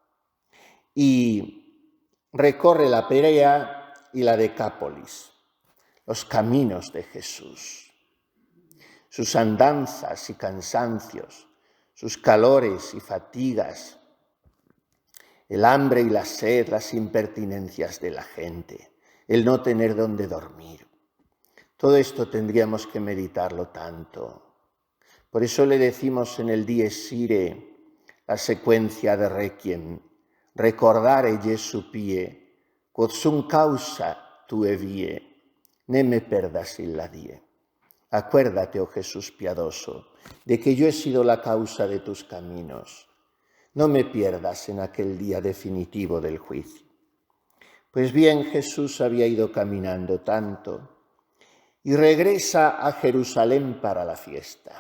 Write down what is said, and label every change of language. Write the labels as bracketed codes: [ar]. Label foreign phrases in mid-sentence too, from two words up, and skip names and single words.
[es] y recorre la Perea y la Decápolis, los caminos de Jesús, sus andanzas y cansancios, sus calores y fatigas, el hambre y la sed, las impertinencias de la gente, el no tener dónde dormir. Todo esto tendríamos que meditarlo tanto. Por eso le decimos en el Dies Irae, la secuencia de Requiem, [la] recordare Jesu pie, quod sum causa tue vie, ne me perdas illa die. [es] Acuérdate, oh Jesús piadoso, de que yo he sido la causa de tus caminos. No me pierdas en aquel día definitivo del juicio. Pues bien, Jesús había ido caminando tanto y regresa a Jerusalén para la fiesta.